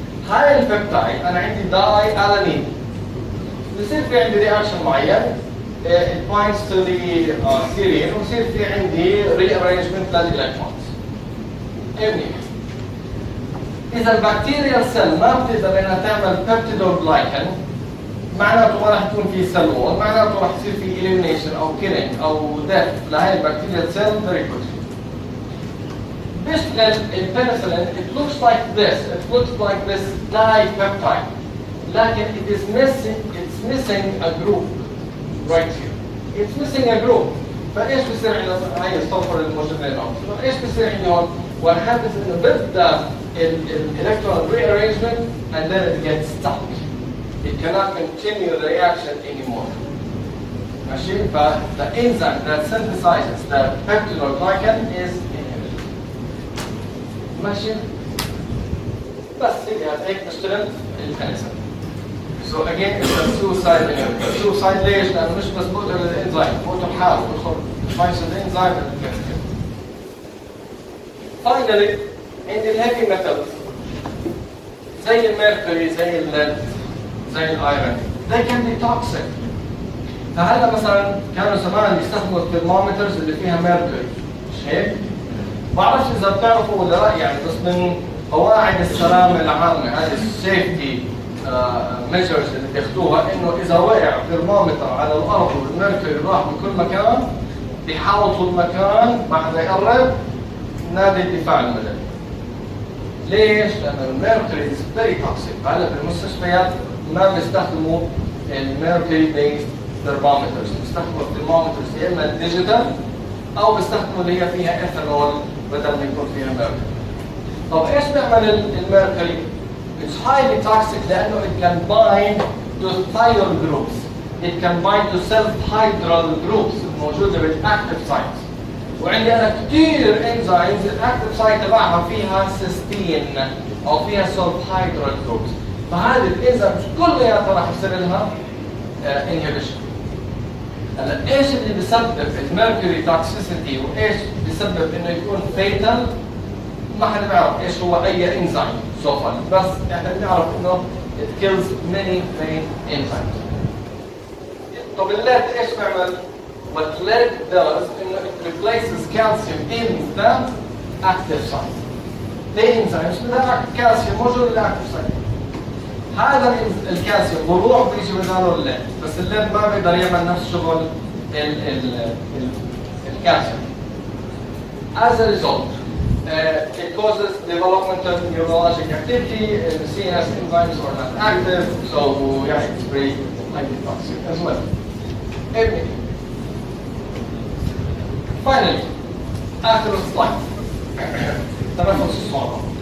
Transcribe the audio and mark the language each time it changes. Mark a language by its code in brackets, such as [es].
[ar] هاي البيبتايد انا عندي داي الانين. بصير في عندي رياكشن معين [en] it binds to the serine [ar] ويصير في عندي rearrangement للإلكترونز. إذا البكتيريا سيل ما بتقدر إنها تعمل بيبتيدوغلايكان معناته ما راح يكون في سيل وول، معناته راح يصير في elimination أو killing أو death لهي البكتيريا سيل [en] very quickly. [ar] بيشتغل البنسلين [en] it looks like this dipeptide لكن it's missing a group right here. It's missing a group. [ar] فايش بصير عندنا هاي الصفر الموجودين هون؟ فايش بصير عندي هون؟ [en] What happens in the electron rearrangement and then it gets stuck. It cannot continue the reaction anymore. ماشي؟ The enzyme that synthesizes the peptidoglycan is inhibited. [ar] ماشي؟ بس هيك بشتغل البنسلين. [en] So again, it's a suicide inhibitor. [ar] Suicide ليش؟ لأنه مش بس بقدر الإنزيم، بقدر حاله، بدخل فايز الإنزيم [en] and it gets killed. [ar] Finally, عندي الهيفي ميتالز زي الميركوري، زي الليد، زي الايرون. [en] They can be toxic. [ar] فهلا مثلا كانوا زمان يستخدموا الثرمومترز اللي فيها ميركوري، مش هيك؟ بعرفش إذا بتعرفوا ولا لا يعني بس من قواعد السلامة العامة هذه السيفتي ميجرز اللي بياخذوها انه اذا وقع ثرمومتر على الارض والميركوري راح بكل مكان بيحاوطوا المكان بعد يقرب نادي الدفاع المدني. ليش؟ لانه الميركوري [en] Is very toxic. [ar] هلا بالمستشفيات ما بيستخدموا الميركوري بيست ثرمومترز، بيستخدموا الثرمومترز يا اما الديجيتال او بيستخدموا اللي هي فيها ايثانول بدل ما يكون فيها ميركوري. طب ايش بيعمل الميركوري؟ [en] It's highly toxic لأنه it can bind to thiol groups. It can bind to self-hydral groups الموجودة بالactive sites. [ar] وعندي أنا كثير enzymes الactive site تبعها فيها cysteine أو فيها self-hydral groups. فهذه الانزيمز كلها راح يصير لها inhibition. هلا إيش اللي بيسبب الميركوري toxicity وإيش بيسبب إنه يكون fatal؟ ما حدا بيعرف ايش هو اي انزيم [en] so far, [ar] بس احنا بنعرف انه [en] it kills many enzymes. [ar] طب الليد ايش بيعمل؟ [en] What lead does انه it replaces calcium in the active site. [ar] The enzymes بدها كالسيوم موجود بالاكتيف سايت. هذا الكالسيوم بروح بيجي بداله الليد، بس الليد ما بيقدر يعمل نفس شغل الكالسيوم. [en] As a result, it causes development of neurologic activity. The CNS enzymes are not active, so yeah, it's very highly toxic as well. [ar] Finally, آخر السلايد تنفس الصعوبة.